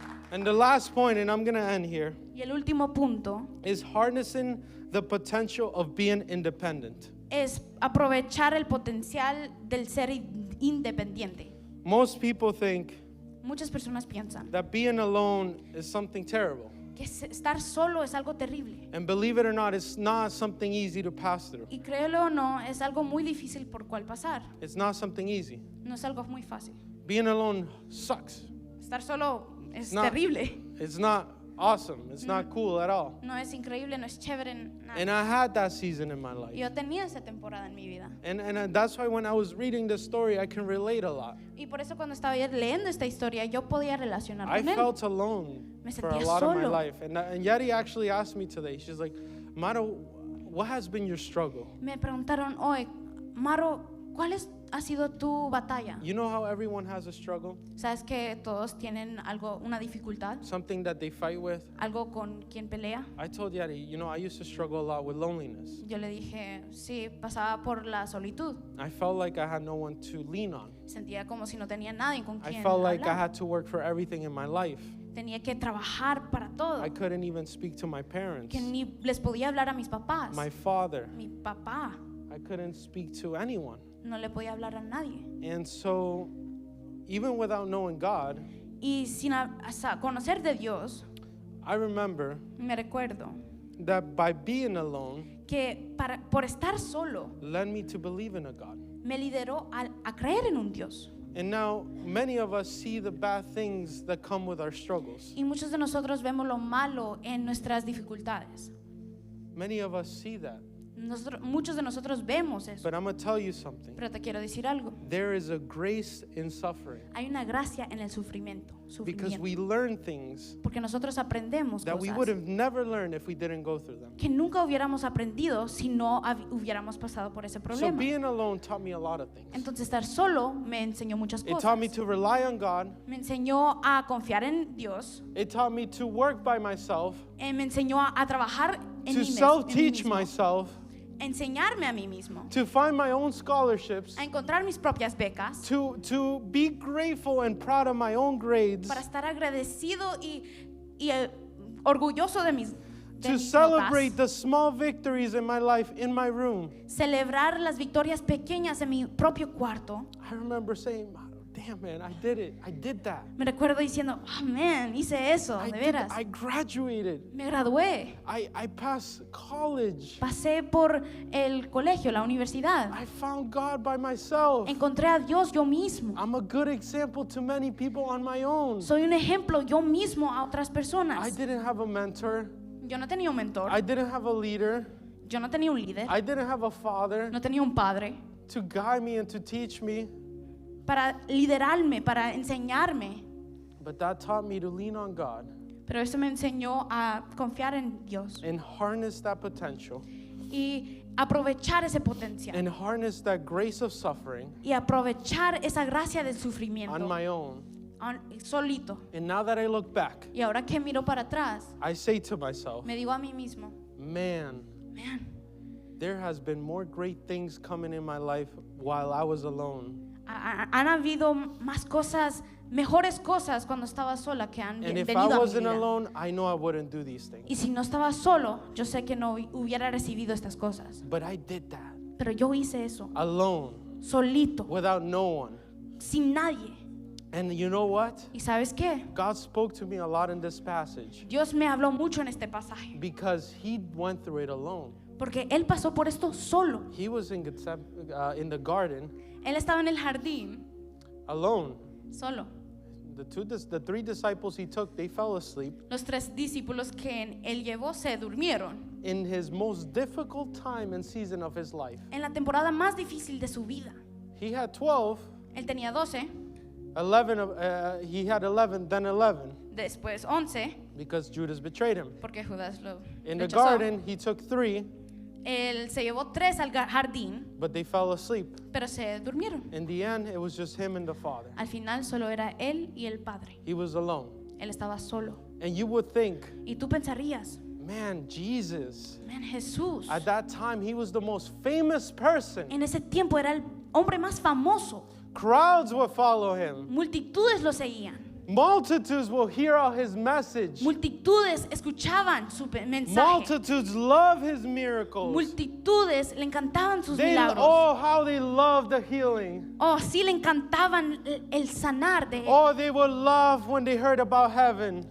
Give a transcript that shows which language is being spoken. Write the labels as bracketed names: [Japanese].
[English] And the last point, and I'm going to end here, [Spanish] Y el último punto [English] is harnessing the potential of being independent. [Spanish] es aprovechar el potencial del ser independiente. [English] Most people think [Spanish] Muchas personas piensan [English] that being alone is something terrible. [Spanish] que estar solo es algo terrible. [English] And believe it or not, it's not something easy to pass through. [Spanish] Y créelo o no, es algo muy difícil por cual pasar. [English] It's not something easy. [Spanish] No es algo muy fácil. [English] Being alone sucks. [Spanish] Estar solo es [English] No. [Spanish] terrible. [English] It's not awesome. It's not cool at all. [Spanish] No es increíble, no es chévere. [English] And [Spanish] Nada. [English] I had that season in my life. [Spanish] Yo tenía esa temporada en mi vida. [English] And that's why when I was reading this story, I can relate a lot. [Spanish] Y por eso cuando estaba leyendo esta historia, yo podía relacionar [English] I [Spanish] con él. [English] felt alone [Spanish] Me [English] for a [Spanish] sentía [English] lot of my [Spanish] solo. [English] life. And Yadi actually asked me today, she's like, Maro, what has been your struggle? [Spanish] Me preguntaron hoy, Maro, ¿cuál ha sido tu batalla? [English] You know how everyone has a struggle? [Spanish] ¿Sabes que todos tienen algo, una dificultad? [English] Something that they fight with? [Spanish] ¿Algo con quien pelea? [English] I told Yadi, I used to struggle a lot with loneliness. [Spanish] Yo le dije, sí, pasaba por la solitud. [English] I felt like I had no one to lean on. [Spanish] Sentía como si no tenía nadie con [English] I [Spanish] quien [English] felt like I [Spanish] hablar. [English] had to work for everything in my life. [Spanish] Tenía que trabajar para todo. [English] I couldn't even speak to my parents, [Spanish] Que ni les podía hablar a mis papás. [English] my father. [Spanish] Mi papá [English] I couldn't speak to anyone. [Spanish] no le podía hablar a nadie. [English] And so, even without knowing God, [Spanish] Y sin conocer de Dios, [English] I remember [Spanish] me recuerdo [English] that by being alone [Spanish] que por estar solo [English] led me to believe in a God. [Spanish] me lideró a creer en un Dios. [English] And now many of us see the bad things that come with our struggles. [Spanish] Y muchos de nosotros vemos lo malo en nuestras dificultades. [English] Many of us see that. [Spanish] Muchos de nosotros vemos eso. [English] But I'm going to tell you something. [Spanish] Pero te quiero decir algo. [English] There is a grace in suffering [Spanish] Hay una gracia en el sufrimiento. [English] because we learn things [Spanish] Porque nosotros aprendemos [English] that we would [Spanish] cosas [English] have never learned if we didn't go through them. [Spanish] que nunca hubiéramos aprendido si no hubiéramos pasado por ese problema. [English] being alone taught me a lot of things. [Spanish] Entonces estar solo me enseñó muchas [English] It taught me [Spanish] cosas. [English] to rely on God. [Spanish] Me enseñó a confiar en Dios. [English] It taught me to work by myself, [Spanish] Me enseñó a trabajar en [English] to [Spanish] mí [English] self-teach [Spanish] mismo. [English] myself, [Spanish] enseñarme a mí mismo, [English] to find my own scholarships, [Spanish] a encontrar mis propias becas, [English] to be grateful and proud of my own grades, [Spanish] para estar agradecido y orgulloso de mis [English] to celebrate the small victories in my life in my room. [Spanish] celebrar las victorias pequeñas en mi propio cuarto. [English] I remember saying, damn man, I did it. I did that. [Spanish] Me recuerdo diciendo, [English] oh man, [Spanish] hice eso, de veras. [English] I graduated. [Spanish] Me gradué. [English] I passed college. [Spanish] Pasé por el colegio, la universidad. [English] I found God by myself. [Spanish] Encontré a Dios yo mismo. [English] I'm a good example to many people on my own. [Spanish] Soy un ejemplo yo mismo a otras [English] I [Spanish] personas. [English] didn't have a mentor. [Spanish] Yo no tenía un mentor. [English] I didn't have a leader. [Spanish] Yo no tenía un líder. [English] I didn't have a father [Spanish] No tenía un padre [English] to guide me and to teach me. [Spanish] para liderarme, para enseñarme. [English] But that taught me to lean on God [Spanish] Pero eso me enseñó a confiar en Dios [English] and harness that potential [Spanish] y aprovechar ese potencial [English] and harness that grace of suffering [Spanish] y aprovechar esa gracia del [English] on [Spanish] sufrimiento [English] my own. [Spanish] Solito. [English] And now that I look back, [Spanish] Y ahora que miro para atrás, [English] I say to myself, [Spanish] me digo a mí mismo, [English] man, there has been more great things coming in my life while I was alone. [Spanish] han habido más cosas, mejores cosas cuando estaba sola que han [English] And if I [Spanish] venido a mi [English] wasn't [Spanish] vida. [English] alone, I know I wouldn't do these [Spanish] Y [English] things. [Spanish] si no estaba solo, yo sé que no hubiera recibido estas cosas. [English] But I did that [Spanish] Pero yo hice eso, [English] alone, [Spanish] solito, [English] without no one. [Spanish] sin nadie. [English] And you know what? [Spanish] ¿Y sabes qué? [English] God spoke to me a lot in this passage [Spanish] Dios me habló mucho en este pasaje, [English] because he went through it alone. [Spanish] porque Él pasó por esto solo. [English] He was in the garden [Spanish] Él estaba en el jardín, [English] alone. [Spanish] solo. [English] The three disciples he took, they fell asleep [Spanish] Los 3 discípulos que Él llevó se durmieron [English] in his most difficult time and season of his life. [Spanish] en la temporada más difícil de su vida. [English] He had 12, [Spanish] Él tenía 12, [English] 11, he had 11, then 11, [Spanish] después 11, [English] because Judas betrayed him. [Spanish] porque Judas lo [English] In the [Spanish] rechazó. [English] garden, he took 3, [Spanish] Él se llevó 3 al jardín, [English] but they fell asleep. [Spanish] pero se durmieron. [English] In the end, it was just him and the Father. [Spanish] Al final solo era Él y el Padre. [English] He was alone. [Spanish] Él estaba solo. [English] And you would think, [Spanish] Y tú pensarías, [English] man, Jesus, [Spanish] man, Jesús. [English] at that time, he was the most famous person. [Spanish] En ese tiempo era el hombre más famoso. [English] Crowds would follow him. [Spanish] Multitudes lo seguían. [English] Multitudes will hear out his message. [Spanish] Multitudes escuchaban su mensaje. [English] Multitudes love his miracles. [Spanish] Multitudes le encantaban sus [English] They, [Spanish] milagros. [English] oh, how they love the healing. [Spanish] Oh, sí le encantaban el sanar de él. [English] Oh, they would love when they heard about heaven.